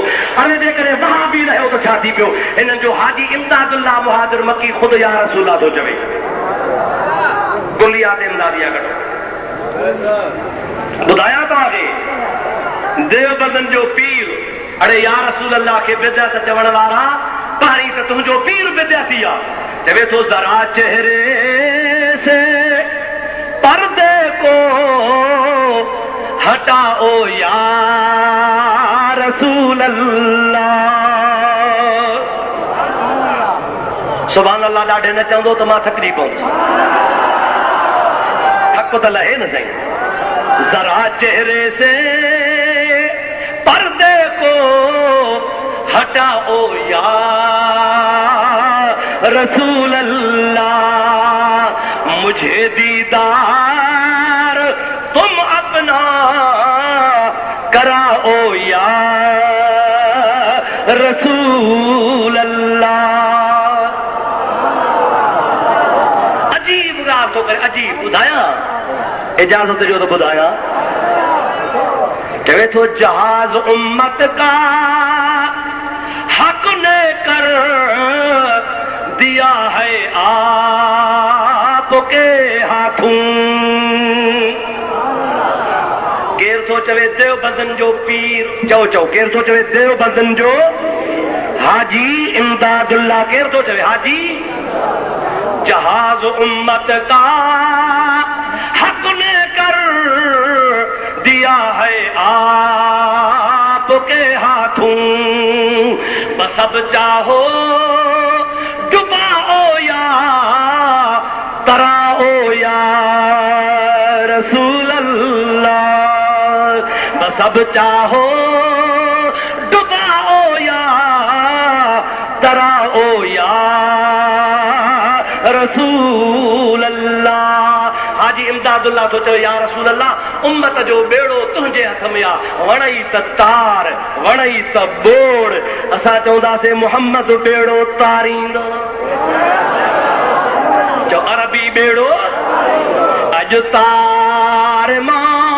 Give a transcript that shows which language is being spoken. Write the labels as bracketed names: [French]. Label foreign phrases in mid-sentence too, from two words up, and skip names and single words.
[Sindhi] हाणे जेकॾहिं वहाबी रहियो त छा थी पियो? हिननि जो हाजी इम्दादुल्लाह मुहाजिर मकी ख़ुदि [Arabic] يا رسول [Sindhi] थो चवे। कुलियात इमदादिया गॾु ॿुधायां तव्हांखे, देवबंदन जो पीर, अड़े [Arabic] يا رسول الله [Sindhi] खे बिदअत चवण वारा, पहिरीं त तुंहिंजो पीर बिदअती आहे। [Urdu] चवे थो ذرا چہرے سے پردے کو ہٹاؤ [Arabic] يا رسول الله. سبحان الله [Sindhi] ॾाढे न चवंदो त मां थकिजी पवंदुसि। थक त लहे न साईं। [Urdu] ذرا چہرے سے پردے کو ہٹاؤ [Arabic] يا رسول الله, [Urdu] مجھے دیدار تم اپنا کراؤ [Arabic] يا رسول الله. [Sindhi] अजीब ॻाल्हि थो करे, अजीब। ॿुधायां इजाज़त जो तो ॿुधायां। चवे थो [Urdu] جہاز امت کا حق نے کر دیا ہے آپ کے ہاتھوں. [Sindhi] केर थो चवे देवबंदन जो पीर, चओ चओ केर थो चवे देवबंदन जो हाजी इमदादुल्ला, केर थो चवे हाजी। [Urdu] جہاز امت کا حق نے کر دیا ہے آپ کے ہاتھوں، بس اب چاہو ڈباؤ یا تراؤ [Arabic] يا رسول الله, [Urdu] بس اب چاہو ڈباؤ یا تراؤ [Arabic] يا رسول الله. [Sindhi] हाजी इमदादुल्ला तो चवे [Arabic] या रसूल अल्लाह, [Sindhi] उम्मत जो बेड़ो तुंहिंजे हथ में आ, वणई त तार वणई त बोड़। असां चवंदासीं मुहम्मद बेड़ो तारींदो, चो अरबी बेड़ो अॼु तार मां